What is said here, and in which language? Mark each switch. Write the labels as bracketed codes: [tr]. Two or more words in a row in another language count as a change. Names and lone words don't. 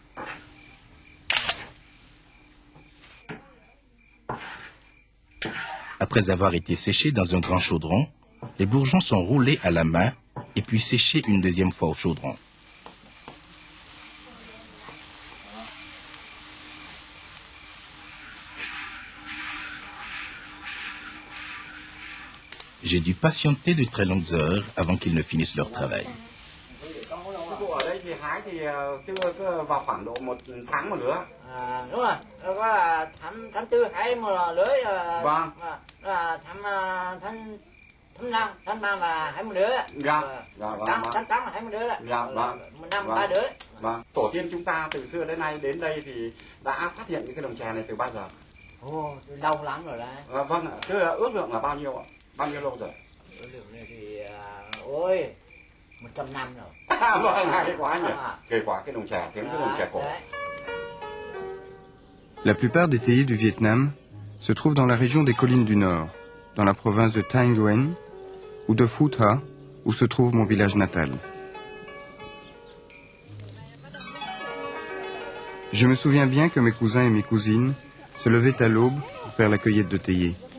[fr] Après avoir été séchés dans un grand chaudron, les bourgeons sont roulés à la main et puis séchés une deuxième fois au chaudron. J'ai dû patienter de très longues heures avant qu'ils ne finissent leur travail. [vi] Đúng rồi, có là tháng 4 hái một lưới, tháng 5 là hái một lưới, tháng 8 là hái một lưới, một năm 3 lưới. Tổ tiên chúng ta từ xưa đến nay đến đây thì đã phát hiện những cái đồng chè này từ bao giờ? Ồ, lâu lắm rồi đấy. Vâng ạ, tức là ước lượng là bao nhiêu ạ? Bao nhiêu lâu rồi? Ước lượng này thì, ôi, 100 năm rồi. Vâng, hay quá nhỉ. Kể quả cái đồng chè, tiếng cái đồng chè cổ. [fr] La plupart des théiers du Vietnam se trouvent dans la région des collines du Nord, dans la province de Thanh Nguyen, ou de Phu Tha, où se trouve mon village natal. Je me souviens bien que mes cousins et mes cousines se levaient à l'aube pour faire la cueillette de théiers.